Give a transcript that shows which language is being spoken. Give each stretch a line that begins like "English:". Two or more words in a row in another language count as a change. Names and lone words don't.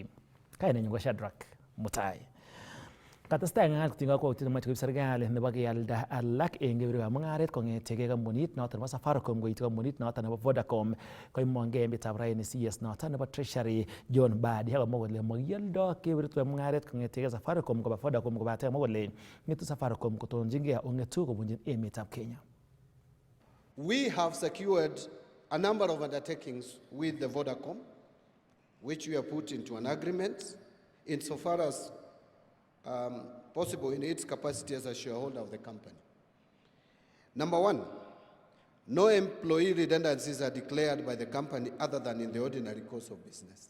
Kalenjin: Kainenyu ko Shadrack Mutai. Katestai ng'al kotinygei ak kakwautiet nemoche koib serikali nebo kealda alak en kebeberwekab mung'aret kong'etege kampunit noton nebo Safaricom koityi kampunit noton nebo Vodacom koimongei en betutab raini CS noton nebo Treasury John Mbadi akomwa kole makialdo kebeberwekab mung'aret kong'etege Safaricom koba Vodacom kobate amwa kole ng'etu Safaricom kotononjingei ak ng'etu kobunjin emetab Kenya.
English: We have secured a number of undertakings with the Vodacom, which we have put into an agreement insofar as possible in its capacity as a shareholder of the company. Number one, no employee redundancies are declared by the company other than in the ordinary course of business.